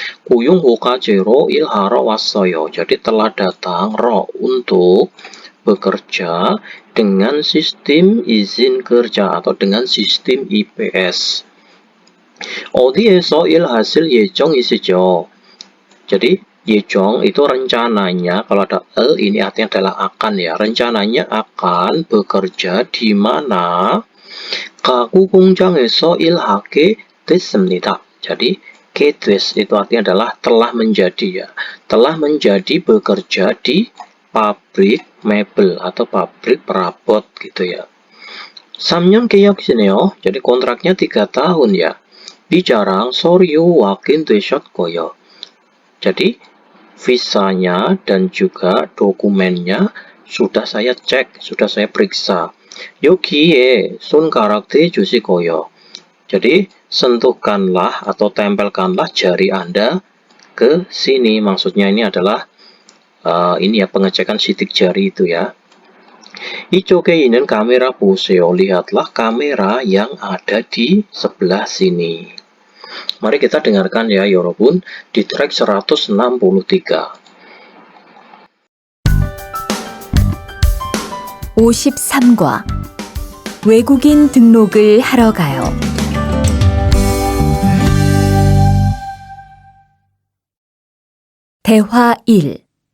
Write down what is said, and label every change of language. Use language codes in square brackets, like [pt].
[ko] 고용호가제로 일하러 왔어요. [id] Jadi telah datang untuk bekerja dengan sistem izin kerja atau dengan sistem IPS. [ko] 어디에서 일하실 예정이시죠? [id] Jadi 예정 itu rencananya, kalau ada ini artinya adalah akan ya. Rencananya akan bekerja di mana? [ko] 가구 공장에서 일하게 됐습니다. [id] Jadi K-Twist itu artinya adalah telah menjadi ya. Telah menjadi bekerja di pabrik mebel atau pabrik perabot gitu ya. [ko] 3년 계약이네요. [id] Jadi kontraknya 3 tahun ya. [ko] 비자랑 서류 확인되셨고요. [id] Jadi visanya dan juga dokumennya sudah saya cek, sudah saya periksa. [ko] 여기에 손가락 대주시고요. [id] Jadi sentuhkanlah atau tempelkanlah jari Anda ke sini. Maksudnya ini adalah ini ya pengecekan sidik jari itu ya. [ko] 이쪽에 있는 kamera 보세요. [id] Lihatlah kamera yang ada di sebelah sini. Mari kita dengarkan ya 여러분 di track 163. [ko] 53과 외국인 등록을 하러 가요. 대화 1.